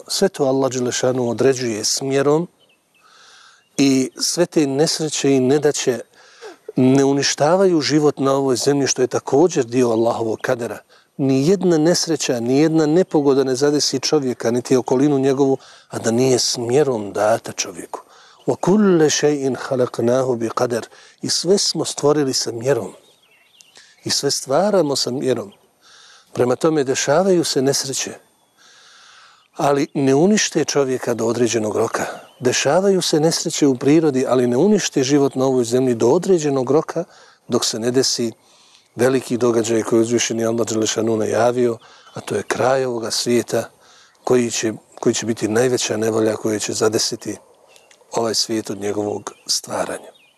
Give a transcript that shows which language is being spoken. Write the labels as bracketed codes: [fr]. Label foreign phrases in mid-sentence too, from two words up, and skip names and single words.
[bs] Sve to Allah [ar] جل شأنه [bs] određuje smjerom i sve te nesreće i nedaće ne uništavaju život na ovoj zemlji, što je također dio Allahovog kadera. Nijedna nesreća, nijedna nepogoda ne zadesi čovjeka, niti okolinu njegovu, a da nije smjerom data čovjeku. [ar] وَكُلَّ شَيْءٍ خَلَقْنَاهُ بِقَدَرٍ. [bs] I sve smo stvorili sa mjerom. I sve stvaramo sa mjerom. Prema tome dešavaju se nesreće, ali ne unište čovjeka do određenog roka. Dešavaju se nesreće u prirodi, ali ne unište život na ovoj zemlji do određenog roka, dok se ne desi veliki događaj koji je uzvišeni Allah [ar] جل شأنه [bs] najavio, a to je kraj ovoga svijeta koji će biti najveća nevolja koja će zadesiti ovaj svijet od njegovog stvaranja.